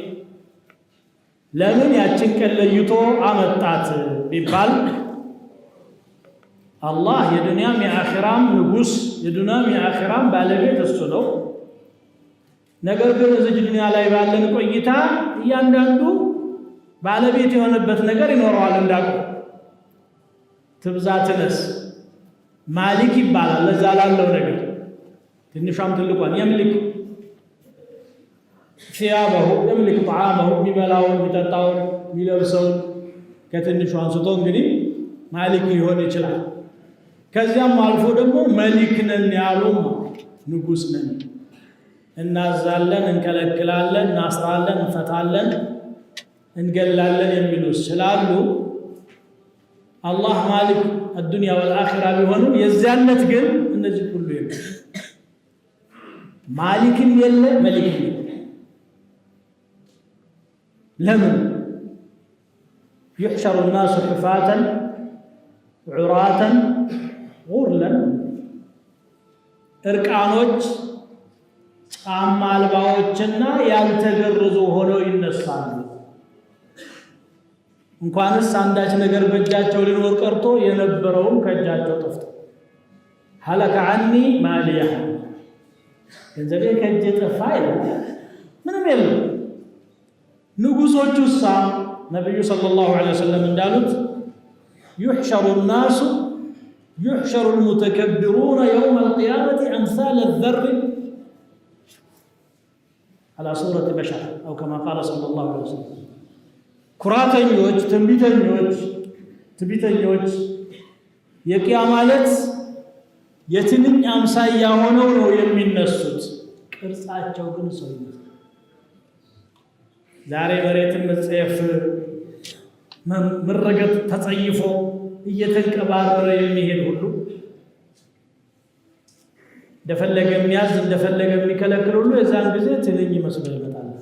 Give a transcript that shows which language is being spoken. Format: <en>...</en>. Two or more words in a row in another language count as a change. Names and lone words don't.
<am>ለምን ያችን ቀን ለይቶ አመጣት ቢባል አላህ የዱንያም የአኺራም ንጉስ የዱንያም የአኺራም ባለቤት እሱ ነው። ነገር ግን እዚህ ዱንያ ላይ ባለን ቆይታ እያንዳንዱ ባለቤት የሆነበት ነገር ይኖረዋል። እንዳቁ ትብዛ ትነስ ማሊክ ይባላል። ለዛ ላለው ነገር ትንሿም ትልቋን የምልክ</am> <ar>ثيابه يملك طعامه</ar> <am>የሚበላውን የሚጠጣውን የሚለብሰውን ከትንሿ አንስቶ እንግዲህ ማሊክ ሊሆን ይችላል። ከዚያም አልፎ ደግሞ መሊክ ነን ያሉም ንጉስ ነን፣ እናዛለን፣ እንከለክላለን፣ እናስራለን፣ እንፈታለን፣ እንገላለን የሚሉ ስላሉ አላህ ማሊክ</am> <ar>الدنيا والآخرة</ar> <am>ቢሆንም የዚያነት ግን እነዚህ ሁሉ የለም። ማሊክም የለ መሊክም የለ። ለምን?</am> <ar>يحشر الناس حفاة عراة غرلا</ar> <am>እርቃኖች ጫማ አልባዎችና ያልተገረዙ ሆነው ይነሳሉ። እንኳንስ አንዳች ነገር በእጃቸው ሊኖር ቀርቶ የነበረውም ከእጃቸው ጠፍቶ</am> <ar>هلك عني ماليه</ar> <am>ገንዘቤ ከእጄ ጠፋ ይላል። ምንም የለም። ንጉሶቹሳ ነቢዩ</am> <ar>صلى الله عليه وسلم</ar> <am>እንዳሉት</am> <ar>يحشر الناس يحشر المتكبرون يوم القيامة أمثال الذر على صورة بشر أو كما قال صلى الله عليه وسلم</ar> <am>ኩራተኞች ትዕቢተኞች የቂያማ ዕለት የትንኝ አምሳያ ሆነው ነው የሚነሱት። ቅርጻቸው ግን ሰው ይመስላል። ዛሬ መሬትን መጸየፍ መረገጥ ተጸይፎ እየተንቀባረረ የሚሄድ ሁሉ እንደፈለገ የሚያዝ እንደፈለገ የሚከለክል ሁሉ የዛን ጊዜ ትንኝ መስሎ ይመጣል።</am>